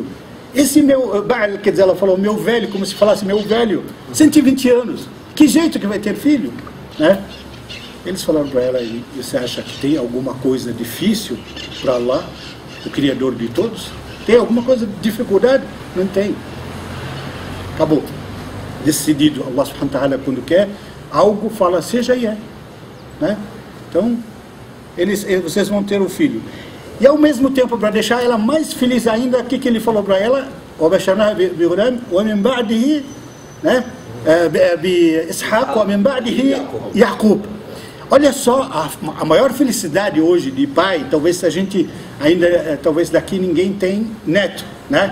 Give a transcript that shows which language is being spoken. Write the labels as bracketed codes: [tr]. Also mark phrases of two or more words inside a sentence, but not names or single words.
[pt] Esse meu, quer dizer, ela falou, meu velho, como se falasse meu velho, 120 anos, que jeito que vai ter filho? Né? Eles falaram para ela, e você acha que tem alguma coisa difícil para Allah, o Criador de todos? Tem alguma coisa de dificuldade? Não tem. Acabou. Decidido, [ar] الله سبحانه وتعالى, [pt] quando quer, algo fala, seja e é. Né? Então, vocês vão ter um filho. E ao mesmo tempo, para deixar ela mais feliz ainda, o que ele falou para ela? Olha só, a maior felicidade hoje de pai, talvez a gente ainda, talvez daqui ninguém tem neto, né?